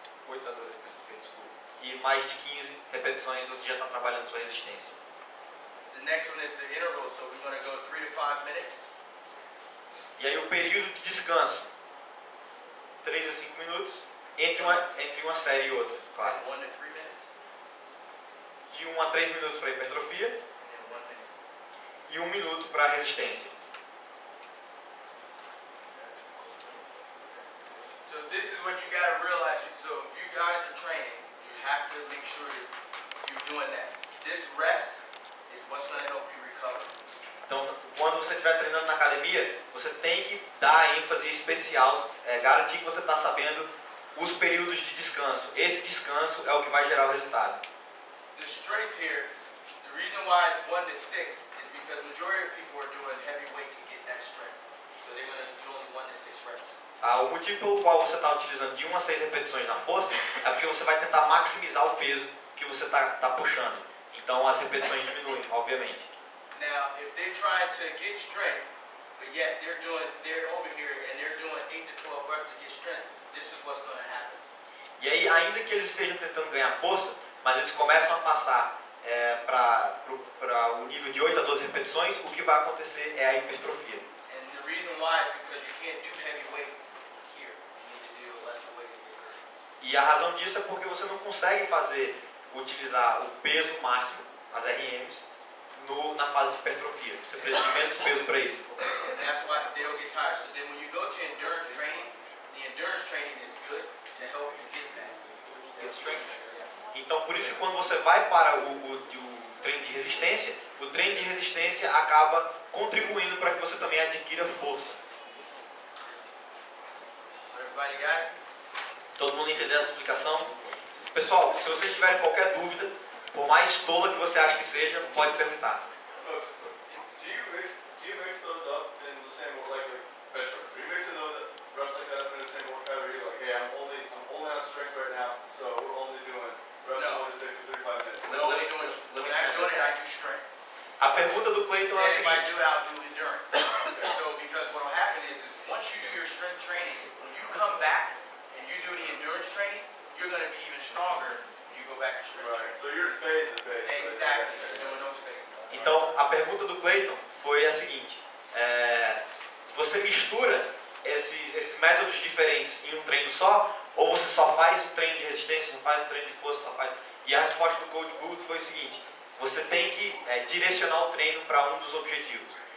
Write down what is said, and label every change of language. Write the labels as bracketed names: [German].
[Portuguese] 8 a 12 em hipertrofia, desculpa. E mais de 15 repetições você já está trabalhando sua resistência. [English] The next one is the interval, so we're going to go 3 to 5 minutes. [Portuguese] E aí o período de descanso, 3 a 5 minutos, entre uma série e outra, claro. [English] 1 to 3 minutes, [Portuguese] De 1 a 3 minutos para hipertrofia [English] and then 1 minute. [Portuguese] e 1 minuto para resistência. [English] So this is what you got to realize. So if you guys are training, you have to make sure that you're doing that. This rest is what's going to help you recover. [Portuguese] Então, quando você estiver treinando na academia, você tem que dar ênfase especial, garantir que você está sabendo os períodos de descanso. Esse descanso é o que vai gerar o resultado. [English] The strength here, the reason why it's 1 to 6 is because majority of people are doing heavy weight to get that strength. So they're going to do only 1 to 6 reps. [Portuguese] O motivo pelo qual você está utilizando de 1 a 6 repetições na força é porque você vai tentar maximizar o peso que você está puxando. Então as repetições diminuem, obviamente. [English] Now, if they're trying to get strength, but yet they're over here and they're doing 8 to 12 reps to get strength, this is what's going to happen. [Portuguese] E aí, ainda que eles estejam tentando ganhar força, mas eles começam a passar para o nível de 8 a 12 repetições, o que vai acontecer é a hipertrofia. [English] And the reason why is because you can't do heavy weight here. You need to do lesser weight to get this. [Portuguese] E a razão disso é porque você não consegue utilizar o peso máximo, as RMs, na fase de hipertrofia. Você precisa de menos peso para isso. [English] And that's why they'll get tired. So then when you go to endurance training, the endurance training is good to help you get that. Get strength. Yeah. [Portuguese] Então, por isso que quando você vai para o treino de resistência, o treino de resistência acaba contribuindo para que você também adquira força. [English] So everybody got it? [Portuguese] Todo mundo entendeu essa explicação? Pessoal, se vocês tiverem qualquer dúvida, por mais tola que você acha que seja, pode perguntar. [English] Do you mix those up in the same like bench press? Are you mixing those reps like that up in the same workout? Or are you like, hey, I'm only on strength right now, so we're only doing reps No. 1 to 6 for 35 minutes? When I'm doing it, I do strength. [Portuguese] A pergunta do Clayton é a [English] And if I [Portuguese] seguinte: [English] do it, I'll do endurance. So because what will happen is once you do your strength training, when you come back and you do the endurance training, you're going to be even stronger when you go back to strength Right. training. So you're in phases, basically. Exactly. You're doing those things. [Portuguese] então, a pergunta do Clayton foi a seguinte: você mistura esses métodos diferentes em um treino só, ou você só faz o treino de resistência, só faz o treino de força, só faz? E a resposta do Coach Booth foi o seguinte: você tem que direcionar o treino para um dos objetivos.